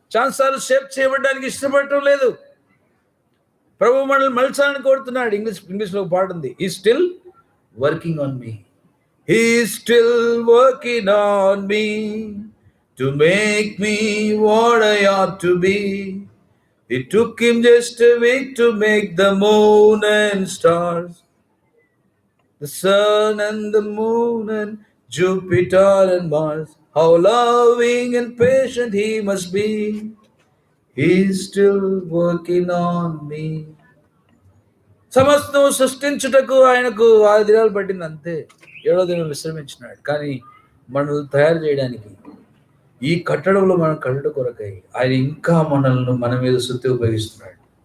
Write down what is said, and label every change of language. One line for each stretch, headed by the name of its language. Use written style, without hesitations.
Telugu: చాలాసార్లు షేప్ చేయబడడానికి ఇష్టపడటం లేదు. ప్రభు మనల్ని మలచాలని కోరుతున్నాడు. ఇంగ్లీష్లో ఒక పాట ఉంది,
English: He still working on me, he still working on me to make me what I ought to be. It took him just a week to make the moon and stars, the sun and the moon and Jupiter and Mars. How loving and patient he must be. He's still working on me.
Telugu: సమస్తం సృష్టించుటకు ఆయనకు 6 దినాలు పట్టింది అంతే. 7వ దినం విశ్రమించినాడు. కానీ మనల్ని తయారు చేయడానికి, ఈ కట్టడంలో మనం కట్టడం కొరకై ఆయన ఇంకా మనల్ని మన మీద సుత్తి ఉపయోగిస్తున్నాడు.